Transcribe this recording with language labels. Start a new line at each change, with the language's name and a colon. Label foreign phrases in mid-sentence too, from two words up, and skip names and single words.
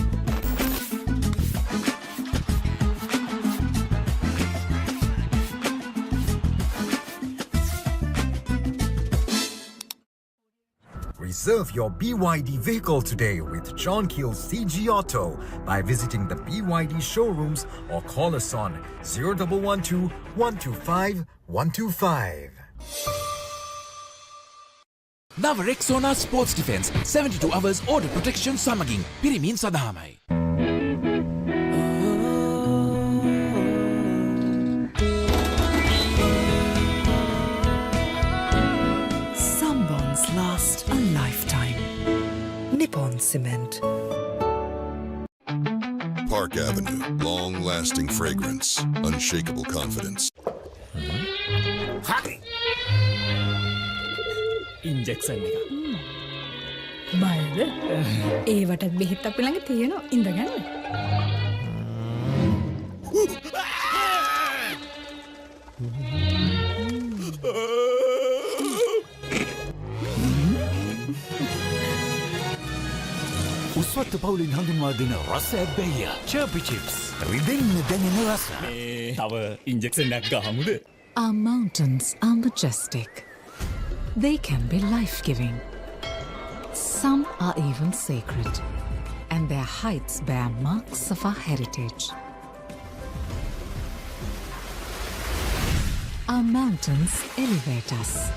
English: Reserve your BYD vehicle today with John Keel's CG Auto by visiting the BYD showrooms or call us on 0112 125 125.
Sinhala: නව රෙක්සෝනා ස්පෝර්ට්ස් ඩිෆෙන්ස්
English: 72 hours order protection
Sinhala: සමගින් පිරිමින් සඳහාමයි.
English: Some bonds last a lifetime. Nippon Cement. Park Avenue, long-lasting fragrance, unshakable confidence.
Sinhala: ඉන්ජෙක්ෂන් එක. බයද? ඒවටත් බෙහෙත් අපි ළඟ තියෙනවා. ඉඳගන්න. උස්වත්ත පවුලින් හඳුන්වා දෙන රස ඇබ්බැහිය. චර්පි චිප්ස්. රිදෙන්න දැනෙන රස. තව ඉන්ජෙක්ෂන් එකක් ගහමුද?
English: Our mountains are majestic. They can be life-giving. Some are even sacred, and their heights bear marks of our heritage. Our mountains elevate us.